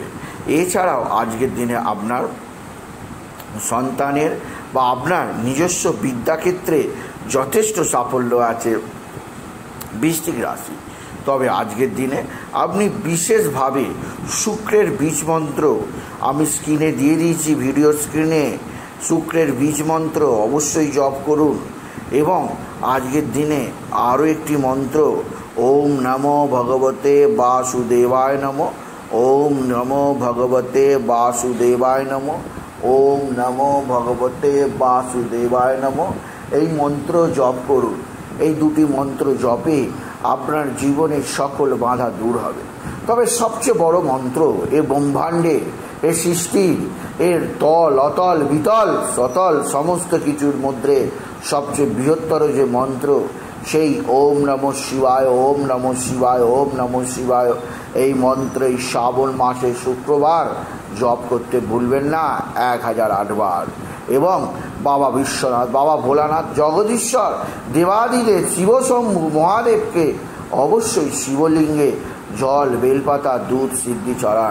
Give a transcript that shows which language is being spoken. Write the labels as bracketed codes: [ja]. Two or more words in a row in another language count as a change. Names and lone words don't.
[bn] এছাড়াও আজকের দিনে আপনার সন্তানের বা আপনার নিজস্ব বিদ্যাক্ষেত্রে যথেষ্ট সাফল্য আছে বৃশ্চিক রাশি। তবে আজকের দিনে আপনি বিশেষভাবে শুক্রের বীজ মন্ত্র আমি স্ক্রিনে দিয়ে দিয়েছি, ভিডিও স্ক্রিনে শুক্রের বীজ মন্ত্র অবশ্যই জপ করুন। এবং আজকের দিনে আরও একটি মন্ত্র, [sa] ওম নমো ভগবতে বাসুদেবায় নমঃ, ওম নমো ভগবতে বাসুদেবায় নমঃ, ওম নমো ভগবতে বাসুদেবায় নমঃ, [bn] এই মন্ত্র জপ করুন। এই দুটি মন্ত্র জপে আপনার জীবনের সকল বাধা দূর হবে। তবে সবচেয়ে বড় মন্ত্র এ ব্রহ্মাণ্ডে, এ সৃষ্টির, এর তল অতল বিতল সতল সমস্ত কিছুর মধ্যে সবচেয়ে বৃহত্তর যে মন্ত্র, সেই [sa] ওম নমঃ শিবায়, ওম নমঃ শিবায়, [bn] ওম নমঃ শিবায়, এই মন্ত্র এই শ্রাবণ মাসে শুক্রবার জপ করতে ভুলবেন না 1008 বার। এবং বাবা বিশ্বনাথ, বাবা ভোলানাথ, জগদীশ্বর, দেবাদিদেব শিবশম্ভু মহাদেবকে অবশ্যই শিবলিঙ্গে জল, বেলপাতা, দুধ, সিদ্ধি চড়ান।